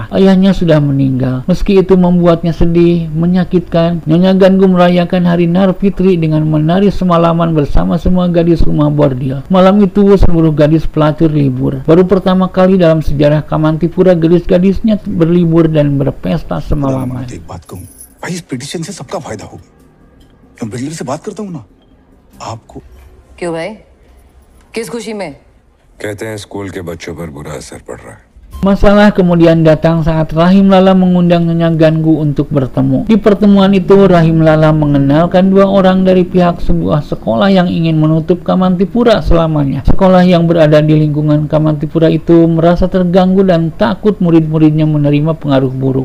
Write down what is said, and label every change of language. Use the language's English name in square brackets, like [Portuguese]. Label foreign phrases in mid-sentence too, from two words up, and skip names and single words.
[Indonesian] Ayahnya sudah meninggal. Meski itu membuatnya sedih, menyakitkan, Nyonya Ganggu merayakan hari Nar Fitri dengan menari semalaman bersama semua gadis rumah bordil. Malam itu seluruh gadis pelacur libur. Baru pertama kali dalam sejarah Kamantipura gadis-gadisnya berlibur dan berpesta semalaman. [Hindi] भाई इस पिटीशन से सबका फायदा होगा। मैं बिल्डर से बात करता हूँ ना, आपको। क्यों भाई, किस खुशी में? कहते हैं स्कूल के बच्चों पर बुरा असर पड़ रहा है। [Indonesian] Masalah kemudian datang saat Rahim Lala mengundang Nyonya Ganggu untuk bertemu. Di pertemuan itu, Rahim Lala mengenalkan dua orang dari pihak sebuah sekolah yang ingin menutup Kamantipura selamanya. Sekolah yang berada di lingkungan Kamantipura itu merasa terganggu dan takut murid-muridnya menerima pengaruh buruk.